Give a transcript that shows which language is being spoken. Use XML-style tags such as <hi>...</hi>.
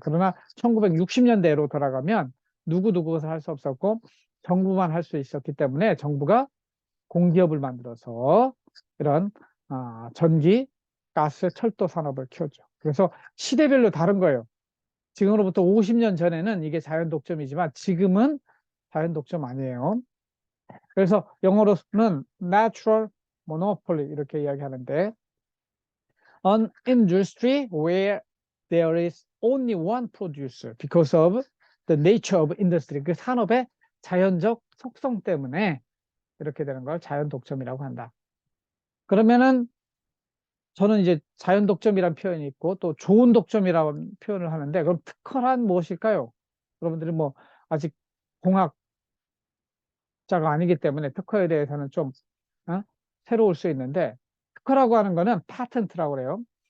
<ko>그러나 1960년대로 돌아가면 누구도 그것을 할 수 없었고 정부만 할 수 있었기 때문에 정부가 공기업을 만들어서 이런 전기, 가스, 철도 산업을 키웠죠. 그래서 시대별로 다른 거예요. 지금으로부터 50년 전에는 이게 자연 독점이지만 지금은 자연 독점 아니에요. 그래서 영어로는</ko> <en>natural monopoly</en> <ko>이렇게 이야기하는데</ko> <en>an industry where there is only one producer because of the nature of industry.</en> <ko>그 산업의 자연적 속성 때문에 이렇게 되는 걸 자연 독점이라고 한다. 그러면은 저는 이제 자연 독점이라는 표현이 있고 또 좋은 독점이라는 표현을 하는데 그럼 특허란 무엇일까요? 여러분들이 뭐 아직 공학자가 아니기 때문에 특허에 대해서는 좀 새로울 수 있는데 특허라고 하는 거는 파텐트라고 그래요.</ko>